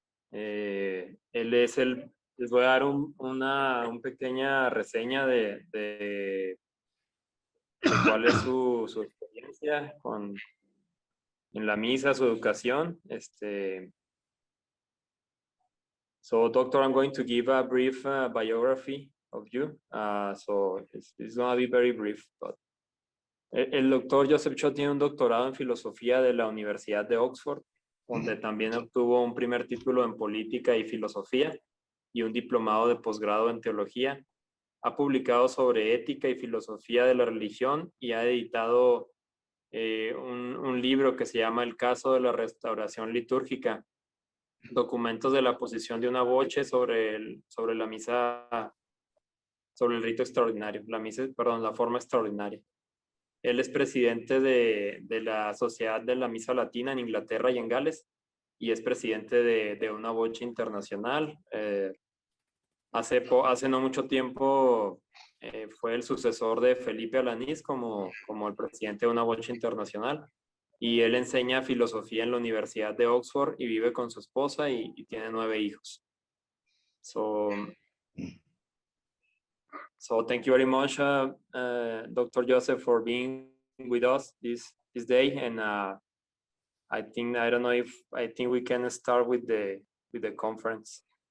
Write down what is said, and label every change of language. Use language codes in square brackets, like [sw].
[es] Él es les voy a dar una pequeña reseña de cuál es su experiencia en la misa, su educación. [en] So, doctor, I'm going to give a brief biography of you. So it's going to be very brief. [es] But el doctor Joseph Shawn tiene un doctorado en filosofía de la Universidad de Oxford, donde también obtuvo un primer título en política y filosofía y un diplomado de posgrado en teología. Ha publicado sobre ética y filosofía de la religión y ha editado un libro que se llama El caso de la restauración litúrgica, documentos de la posición de una voce sobre la misa, sobre el rito extraordinario, la forma extraordinaria. Él es presidente de la Sociedad de la Misa Latina en Inglaterra y en Gales, y es presidente de una Voce Internacional. Hace no mucho tiempo fue el sucesor de Felipe Alanís como el presidente de una Voce Internacional, y él enseña filosofía en la Universidad de Oxford y vive con su esposa y tiene 9 hijos. [en] So thank you very much, Dr. Joseph, for being with us this day. And I think we can start with the conference.